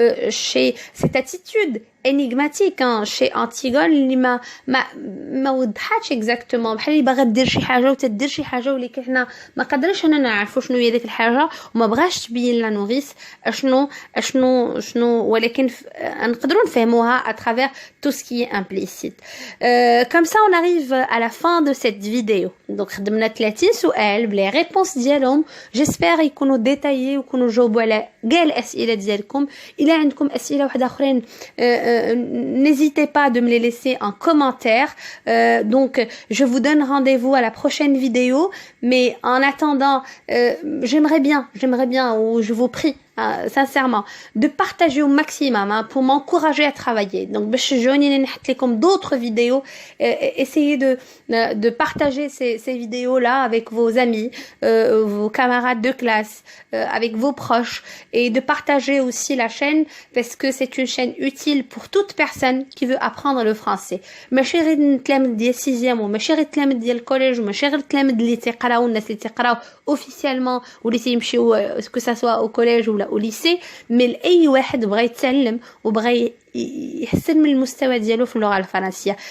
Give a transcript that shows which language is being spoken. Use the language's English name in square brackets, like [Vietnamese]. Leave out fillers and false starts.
[Arabic] chez cette attitude énigmatique chez Antigone اللي ما وضحتش exactement بحال اللي باغا دير شي حاجه وتدير شي حاجه ولكن حنا ما قدرناش انا نعرفوا شنو هي ديك الحاجه وما بغاش تبين لا نوريس شنو ولكن نقدروا نفهموها [French] à travers tout ce qui est implicite. Comme ça on arrive à la fin de cette vidéo. [Arabic] Donc خدمنا 30 سؤال بلي réponses ديالهم. [French] J'espère [Arabic] يكونوا détaillés ويكونوا جاوبوا على كاع الاسئله ديالكم. الا عندكم اسئله واحده اخرين [French] n'hésitez pas de me les laisser en commentaire. Donc je vous donne rendez-vous à la prochaine vidéo, mais en attendant j'aimerais bien ou je vous prie sincèrement de partager au maximum pour m'encourager à travailler. Donc [Arabic] باش تشجعوني نحط لكم [French] d'autres vidéos, essayez de partager ces vidéos là avec vos amis, vos camarades de classe, avec vos proches, et de partager aussi la chaîne parce que c'est une chaîne utile pour toute personne qui veut apprendre le français. [Arabic] ماشي غير التلاميذ ديال 6e وماشي غير التلاميذ ديال الكوليج وماشي غير التلاميذ اللي تيقراو الناس اللي تيقراو officiellement واللي تيمشيو [French] que ça soit au collège [Arabic] ولا [French] au lycée, [Arabic] mais لاي واحد بغى يتعلم وبغى يحسن من المستوى ديالو في اللغه الفرنسيه.